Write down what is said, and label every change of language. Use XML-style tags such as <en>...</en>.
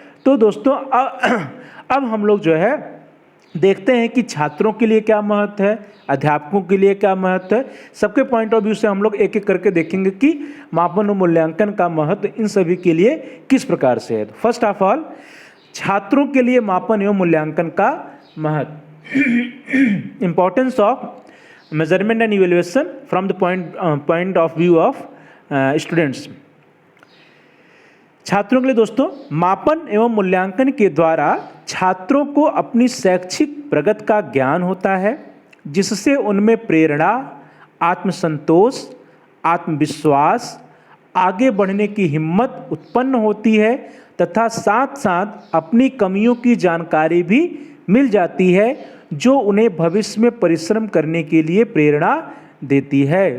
<hi>तो दोस्तों, अब हम लोग जो है देखते हैं कि छात्रों के लिए क्या महत्व है, अध्यापकों के लिए क्या महत्व है। सबके पॉइंट ऑफ व्यू से हम लोग एक एक करके देखेंगे कि मापन और मूल्यांकन का महत्व इन सभी के लिए किस प्रकार से है।</hi> <en>first of all,</en> <hi>छात्रों के लिए मापन एवं मूल्यांकन का महत्व।</hi> <en>Importance of measurement and evaluation from the point of view of students।</en> <hi>छात्रों के लिए दोस्तों, मापन एवं मूल्यांकन के द्वारा छात्रों को अपनी शैक्षिक प्रगति का ज्ञान होता है, जिससे उनमें प्रेरणा, आत्मसंतोष, आत्मविश्वास, आगे बढ़ने की हिम्मत उत्पन्न होती है तथा साथ साथ अपनी कमियों की जानकारी भी मिल जाती है, जो उन्हें भविष्य में परिश्रम करने के लिए प्रेरणा देती है।</hi>